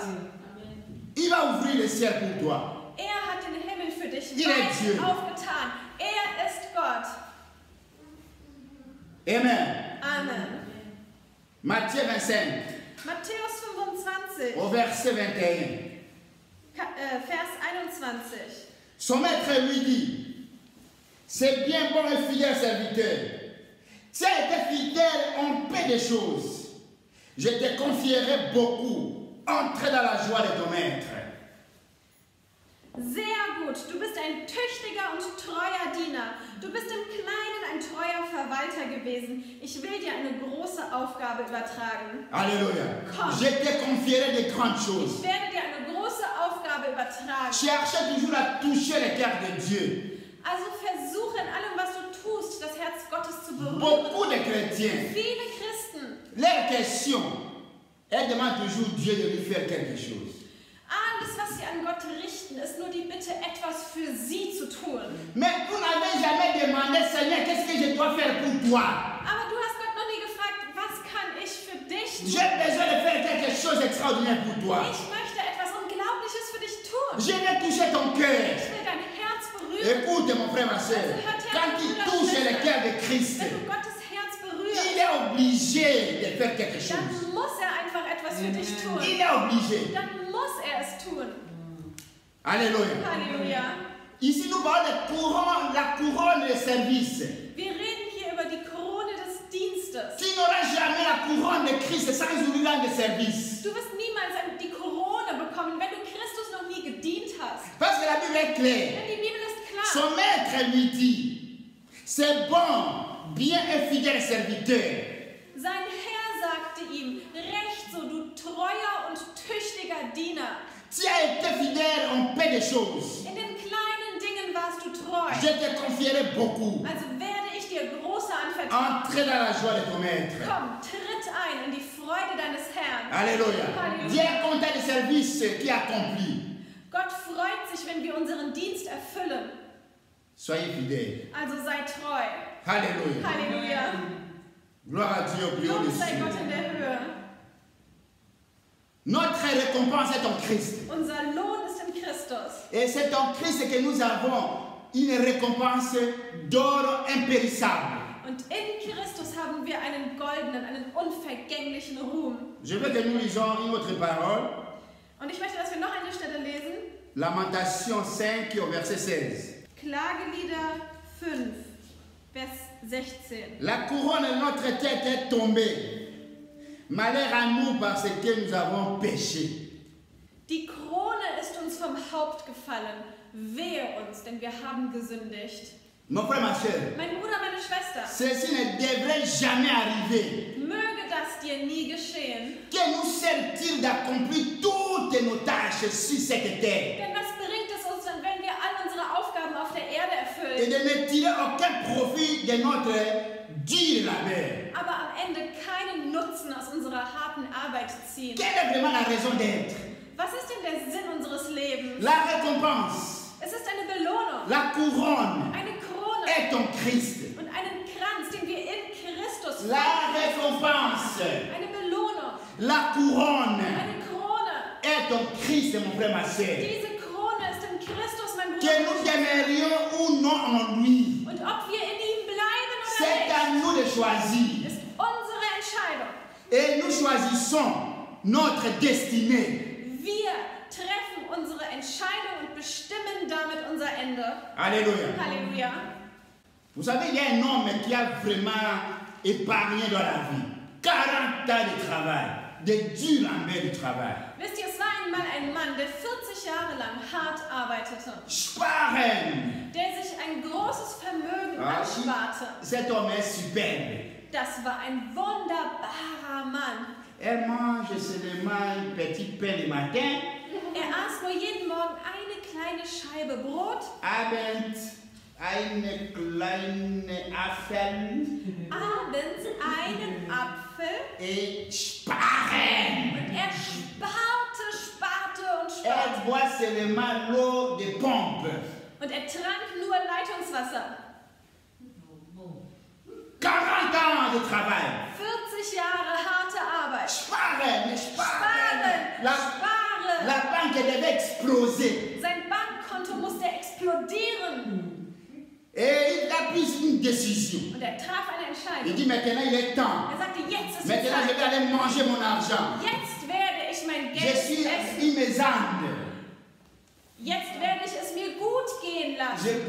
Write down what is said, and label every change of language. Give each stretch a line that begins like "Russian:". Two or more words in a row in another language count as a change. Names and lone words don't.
French: Il va ouvrir le ciel pour toi.
German: Er hat den Himmel für dich
French: Il est Dieu.
German: weit aufgetan. Er ist Gott.
French: Amen.
German: Amen.
French: Matthieu 25,
German: Matthäus 25,
French: au verset 21.
German: Vers 21.
French: Son maître lui dit, c'est bien bon et fidèle serviteur. Tu as été fidèle en peu de choses. Je te confierai beaucoup. Entre dans la joie de ton maître.
German: Sehr gut, du bist ein tüchtiger und treuer Diener. Du bist im Kleinen ein treuer Verwalter gewesen. Ich will dir eine große Aufgabe übertragen.
French: Alléluia.
German: Komm.
French: Je te confierai de grandes choses.
German: Ich werde dir eine große Aufgabe übertragen.
French: Cherchez toujours à toucher le cœur de Dieu.
German: Also versuche in allem, was du tust, das Herz Gottes zu berühren.
French: Beaucoup de chrétiens,
German: Viele Christen,
French: leur question, elles demandent toujours Dieu de lui faire quelque chose.
German: alles, was sie an Gott richten, ist nur die Bitte, etwas für sie zu tun.
French: Mais vous n'avez jamais demandé, Seigneur, qu'est-ce que je dois faire pour toi?
German: Aber du hast Gott noch nie gefragt, was kann ich für dich tun?
French: J'ai besoin de faire quelque chose d'extraordinaire pour toi.
German: Ich möchte etwas Unglaubliches für dich tun.
French: Je vais toucher ton cœur.
German: Ich will dein Herz berühren.
French: Écoute, mon frère, ma soeur, quand tu touches le cœur de Christ,
German: Wenn du Gottes Herz
French: il
German: berührst,
French: est obligé de faire quelque chose.
German: dann muss er einfach etwas für dich tun.
French: Il est obligé.
German: Dann muss er es tun.
French: Alléluia.
German: Halleluja.
French: Ici, nous parlons de couronne, la couronne de service.
German: Wir reden hier über die Krone des Dienstes.
French: Tu n'auras jamais la couronne de Christ sans une langue de service.
German: Du wirst niemals die Krone bekommen, wenn du
French: claire.
German: Denn die Bibel ist klar.
French: Son maître lui dit, c'est bon, bien et fidèle serviteur.
German: Sein Herr sagte ihm, recht so, du treuer und tüchtiger Diener.
French: Tu as été fidèle en peu de choses.
German: In den kleinen Dingen warst du treu.
French: Je te confierai beaucoup.
German: Also werde ich dir große anvertrauen.
French: Entrez dans la joie de ton maître.
German: Komm, tritt ein in die Freude deines Herrn.
French: Alléluia.
German: Halleluja.
French: Dieu est content du service qui accompli.
German: Gott freut sich, wenn wir unseren Dienst erfüllen.
French: Soyez fidèles.
German: Also sei treu.
French: Alléluia.
German: Halleluja.
French: Gloire à Dieu au plus haut
German: Lob
French: des
German: sei Gott
French: cieux.
German: in der Höhe.
French: Notre récompense est en Christ.
German: Unser Lohn ist in Christus.
French: Et c'est en Christ que nous avons une récompense d'or impérissable.
German: Und in Christus haben wir einen goldenen, einen unvergänglichen Ruhm.
French: Je veux que nous lisons une autre parole.
German: Und ich möchte, dass wir noch eine Stelle lesen.
French: Lamentation 5 au verset 16.
German: Klagelieder 5, Vers 16.
French: La couronne de notre tête est tombée. Malheur à nous parce que nous avons péché.
German: Die Krone ist uns vom Haupt gefallen. Wehe uns, denn wir haben gesündigt.
French: Mon frère, ma soeur,
German: Mein Bruder, meine Schwester,
French: ceci ne devrait jamais arriver.
German: möge das dir nie geschehen.
French: Que nous sert-il d'accomplir toutes nos tâches sur cette terre
German: Denn was bringt es uns dann, wenn wir all unsere Aufgaben auf der Erde
French: et
German: erfüllen,
French: de ne tirer aucun profit de notre dur labeur?
German: aber am Ende keinen Nutzen aus unserer harten Arbeit ziehen?
French: Quelle est vraiment la raison d'être?
German: Was ist denn der Sinn unseres Lebens?
French: La récompense,
German: Es ist eine Belohnung,
French: la couronne
German: eine Krone
French: est en Christ.
German: und einen Kranz, den wir in Christus
French: La
German: finden.
French: récompense,
German: Eine Belohnung,
French: la couronne
German: eine Krone.
French: est en Christ, mon frère, ma soeur.
German: Diese Krone ist in Christus, mein
French: Que
German: Bruder.
French: nous demeurions ou non en lui,
German: Und ob wir in ihm bleiben
French: c'est
German: oder
French: à nous de choisir.
German: nicht, ist unsere Entscheidung.
French: Et nous choisissons notre destinée.
German: Wir treffen unsere Entscheidung und bestimmen damit unser Ende.
French: Alléluia.
German: Halleluja.
French: Vous savez, il y a un homme qui a vraiment épargné dans la vie. 40 ans de travail, de dur labeur du travail.
German: Wisst ihr, es war einmal ein Mann, der 40 Jahre lang hart arbeitete, Sparen. der sich ein großes Vermögen ansparte.
French: Cet homme est superbe.
German: Das war ein wunderbarer Mann.
French: Elle mange seulement un petit pain le matin,
German: Er aß nur jeden Morgen eine kleine Scheibe Brot, Abend eine kleine Apfel abends einen Apfel.
French: et sparen.
German: Und er sparte und
French: Elle
German: sparte.
French: boit seulement l'eau de pompe.
German: Und er trank nur Leitungswasser.
French: 40 ans de travail.
German: 40 Jahre harte Arbeit. Sparen, Sparen,
French: La
German: sparen.
French: banque devait exploser.
German: Sein Bankkonto musste explodieren.
French: Et il a pris une décision.
German: Und er traf eine
French: Il
German: Entscheidung.
French: dit maintenant il est temps.
German: Er sagte, jetzt ist die
French: Maintenant je
German: Zeit.
French: vais aller manger mon argent.
German: Jetzt werde ich mein
French: Je
German: Geld
French: suis
German: essen.
French: une maisande.
German: Jetzt werde ich es mir gut gehen lassen.